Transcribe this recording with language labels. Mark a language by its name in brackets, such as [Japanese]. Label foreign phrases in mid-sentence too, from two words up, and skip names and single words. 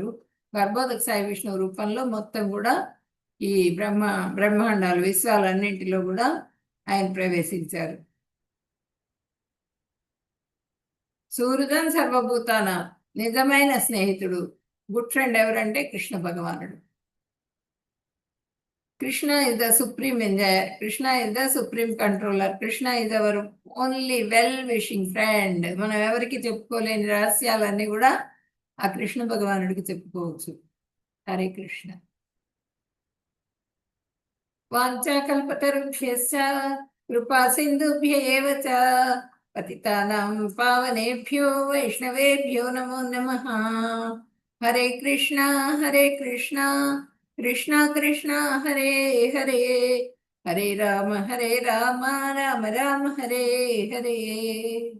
[Telugu] గర్భోదక సాయి విష్ణువు రూపంలో మొత్తం కూడా ఈ బ్రహ్మాండాలు విశ్వాలన్నింటిలో కూడా ఆయన ప్రవేశించారు. [Sanskrit] సూర్యుదన్ సర్వభూతాన [Telugu] నిజమైన స్నేహితుడు, [English] good friend [Telugu] ఎవరంటే కృష్ణ భగవానుడు. [English] Krishna is the supreme enjoyer. Krishna is the supreme controller. Krishna is our only well-wishing friend. [Telugu] మనం ఎవరికి చెప్పుకోలేని రహస్యాలన్నీ కూడా ఆ కృష్ణ భగవానుడికి చెప్పుకోవచ్చు. [Sanskrit] హరే కృష్ణ. వాంఛాకల్పతరుభ్యశ్చ కృపా సింధుభ్య ఏవ చ పతితానాం పావనేభ్యో వైష్ణవేభ్యో నమో నమః. హరే కృష్ణ కృష్ణ కృష్ణ హరే హరే, హరే రామ రామ రామ హరే హరే.